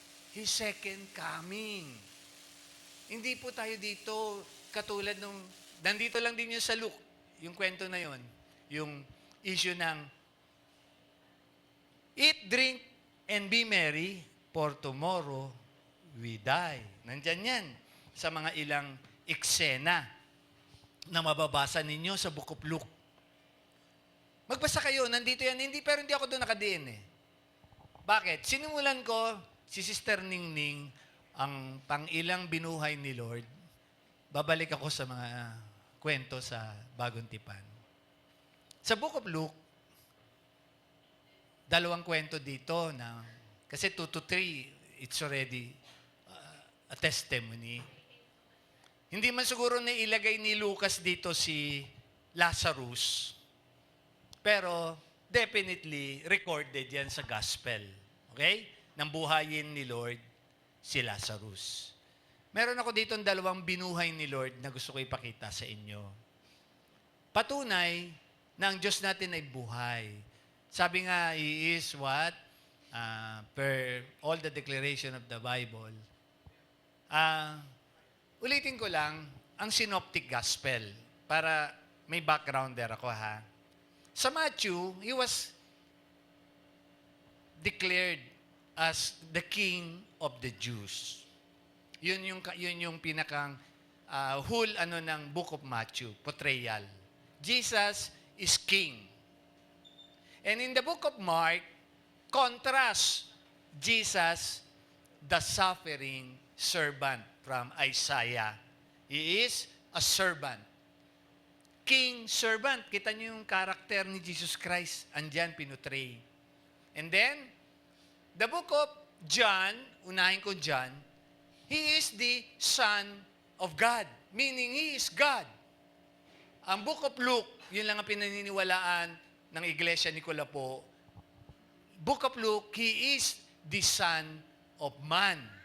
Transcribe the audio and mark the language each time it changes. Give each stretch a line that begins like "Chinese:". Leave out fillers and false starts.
English: His second coming.
Filipino: Hindi po tayo dito katulad nung, nandito lang din yun sa Luke, yung kwento na yun.
English: Yung issue ng, eat, drink, and be merry, for tomorrow we die.
Filipino: Nandyan yan sa mga ilang eksena na mababasa ninyo sa Book of Luke. Magbasa kayo, nandito yan. Pero hindi ako doon nakadiin eh. Bakit? Sinimulan ko, si Sister Ningning, ang pang-ilang binuhay ni Lord. Babalik ako sa mga kwento sa Bagong Tipan. Sa Book of Luke, 2 kwento dito na, kasi 2 to 3,
English: it's already a testimony.
Filipino: Hindi man siguro na ilagay ni Lucas dito si Lazarus, pero definitely recorded yan sa gospel. Okay? Nang buhayin ni Lord si Lazarus. Meron ako dito 2 binuhay ni Lord na gusto ko ipakita sa inyo. Patunay na ang Diyos natin ay buhay. Sabi nga,
English: He is what? Per all the declaration of the Bible.
Filipino: Ulitin ko lang, ang Synoptic Gospel, para may background there ako ha.
English: Sa Matthew, He was declared as the King of the Jews.
Filipino: Yun yung pinakang whole ng Book of Matthew, portrayal.
English: Jesus is King. And in the Book of Mark, contrast Jesus, the suffering servant from Isaiah. He is a servant. King, servant.
Filipino: Kita niyo yung karakter ni Jesus Christ. Andyan, pinutray.
English: And then, the Book of John,
Filipino: unahin ko John,
English: He is the Son of God. Meaning, He is God.
Filipino: Ang Book of Luke, yun lang ang pinaniniwalaan ng Iglesia ni Colapo.
English: Book of Luke, He is the Son of Man.